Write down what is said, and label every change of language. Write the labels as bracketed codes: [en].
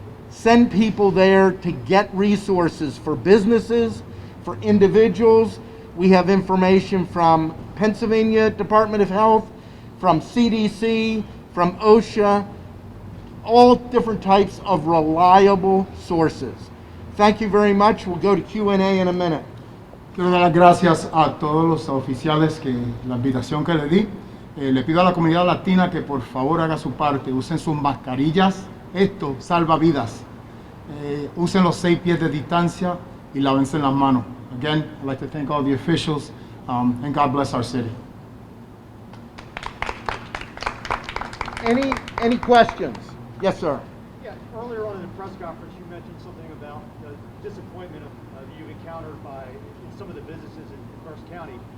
[en] Send people there to get resources for businesses, for individuals. We have information from Pennsylvania Department of Health, from CDC, from OSHA, all different types of reliable sources. Thank you very much. We'll go to Q&A in a minute. [es] Quiero dar las gracias a todos los oficiales que la invitación que le di. Le pido a la comunidad latina que por favor haga su parte, usen sus mascarillas, esto salva vidas. Usen los 6 pies de distancia y lávense las manos. [en] Again, I'd like to thank all the officials and God bless our city. Any questions? Yes, sir. Yeah, earlier on in the press conference, you mentioned something about the disappointment that you've encountered by some of the businesses in Berks County.